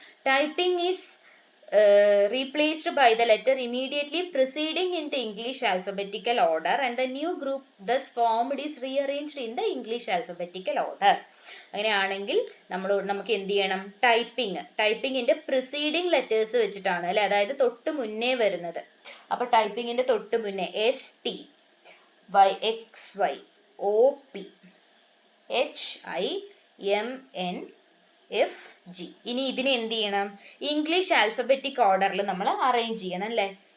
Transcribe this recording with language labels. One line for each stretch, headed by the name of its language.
English: Typing is replaced by the letter immediately preceding in the English alphabetical order and the new group thus formed is rearranged in the English alphabetical order.
Malayalam: അങ്ങനെയാണെങ്കിൽ നമുക്ക് എന്ത് ചെയ്യണം? ടൈപ്പിങ്ങിന്റെ preceding letters വെച്ചിട്ടാണ് അല്ലെ, അതായത് തൊട്ട് മുന്നേ വരുന്നത്. അപ്പൊ ടൈപ്പിങ്ങിന്റെ തൊട്ട് മുന്നേ ST, YXY, OP, HI, MN, FG. ഇനി ഇതിനെ എന്ത് ചെയ്യണം? ഇംഗ്ലീഷ് ആൽഫബറ്റിക് ഓർഡറിൽ നമ്മൾ അറേഞ്ച് ചെയ്യണം അല്ലെ.